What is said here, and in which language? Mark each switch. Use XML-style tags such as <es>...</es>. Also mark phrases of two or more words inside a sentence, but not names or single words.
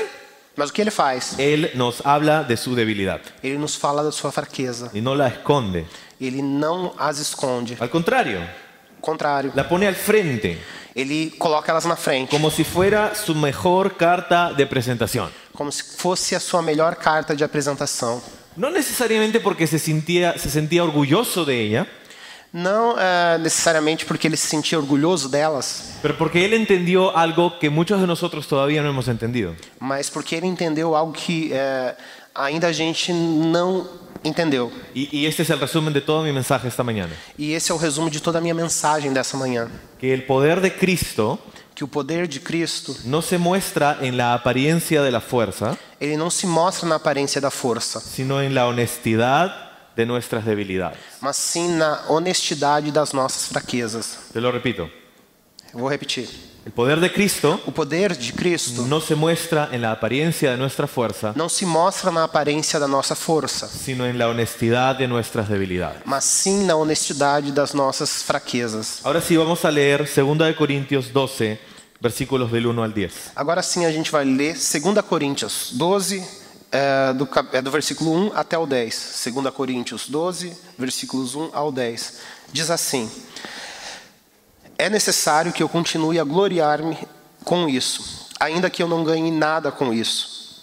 <pt>Mas o que ele faz?</pt> <es>Él nos habla de su debilidad</es> <pt>Ele nos fala da sua fraqueza.</pt> <es>y no la esconde.</es> <pt>Ele não as esconde.</pt> <es>Al contrario,</es> <pt>Ao contrário,</pt> <es>la pone al frente,</es> <pt>ele coloca elas na frente,</pt> <es>como si fuera su mejor carta de presentación.</es> <pt>como se fosse a sua melhor carta de apresentação.</pt> <es>No necesariamente porque se sentía orgulloso de ella,</es> <pt>Não necessariamente porque ele se sentia orgulhoso delas,</pt> <es>pero porque él entendió algo que muchos de nosotros todavía no hemos entendido.</es> <pt>mas porque ele entendeu algo que ainda a gente não entendeu.</pt> <es>Y este es el resumen de todo mi mensaje esta mañana.</es> <pt>E esse é o resumo de toda a minha mensagem dessa manhã.</pt> <es>Que el poder de Cristo</es> <pt>Que o poder de Cristo,</pt> <es>no se muestra en la apariencia de la fuerza,</es> <pt>ele não se mostra na aparência da força,</pt> <es>sino en la honestidad de nuestras debilidades.</es> <pt>mas sim na honestidade das nossas fraquezas.</pt> <es>Te lo repito.</es> <pt>Eu vou repetir.</pt> <es>El poder de Cristo</es> <pt>O poder de Cristo</pt> <es>no se muestra en la apariencia de nuestra fuerza,</es> <pt>não se mostra na aparência da nossa força,</pt> <es>sino en la honestidad de nuestras debilidades.</es> <pt>mas sim na honestidade das nossas fraquezas.</pt> <es>Ahora sí vamos a leer 2 de Corintios 12, versículos del 1 al 10.</es> <pt>Agora sim a gente vai ler 2 Coríntios 12, do versículo 1 até o 10. 2 Coríntios 12, versículos 1 ao 10. Diz assim: é necessário que eu continue a gloriar-me com isso, ainda que eu não ganhe nada com isso.</pt>